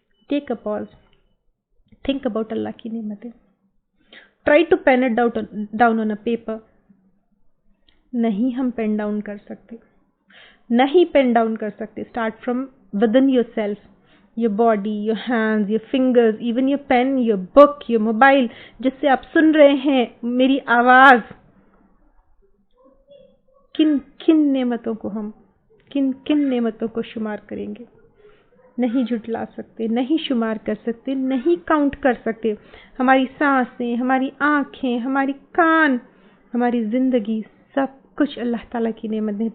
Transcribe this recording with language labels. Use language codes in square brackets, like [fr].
[en] take a pause, think about [ur] اللہ کی نعمتیں. [en] Try to pen it down on a paper. [ur] نہیں ہم pain down کر سکتے, نہیں پین ڈاؤن کر سکتے. [en] Start from within yourself, your body, your hands, your fingers, even your pen, your book, your mobile, [ur] جس سے آپ سن رہے ہیں میری آواز. کن نعمتوں کو ہم کن نعمتوں کو شمار کریں گے؟ نہیں جھٹلا سکتے, نہیں شمار کر سکتے, نہیں کاؤنٹ کر سکتے. ہماری سانسیں, ہماری آنکھیں, ہماری کان, ہماری زندگی, سب کچھ اللہ تعالیٰ کی نعمت ہے.